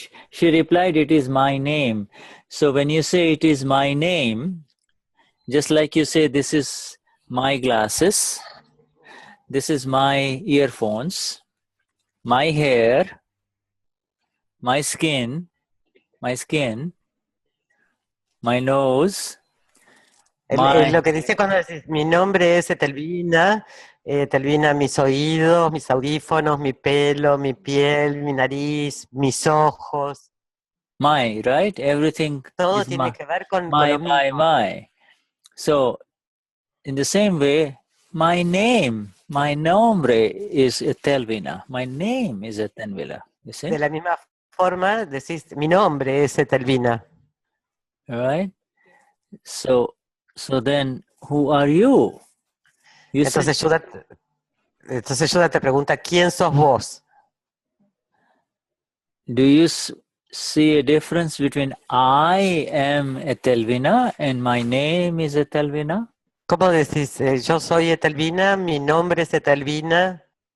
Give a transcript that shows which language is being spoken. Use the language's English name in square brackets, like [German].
[English] She replied, it is my name. So when you say it is my name, just like you say, this is my glasses, this is my earphones, my hair, my skin, my nose. [Spanish] Lo que dice cuando decís, mi nombre es Etelvina, Etelvina, mis oídos, mis audífonos, mi pelo, mi piel, mi nariz, mis ojos. [English] My, right? Everything. [Spanish] Todo tiene que ver con [English] my, [Spanish] lo mismo. [English] My. So, in the same way, my name, my nombre is Etelvina. My name is Etelvina. You see? [Spanish] De la misma forma, decís, mi nombre es Etelvina. [English] All right? So then, who are you? [Spanish] Entonces, Shuddha Entonces Shuddha te pregunta, ¿quién sos vos? Do you see a difference between I am Etelvina and my name is Etelvina? ¿Cómo decís? Yo soy Etelvina, mi nombre es Etelvina.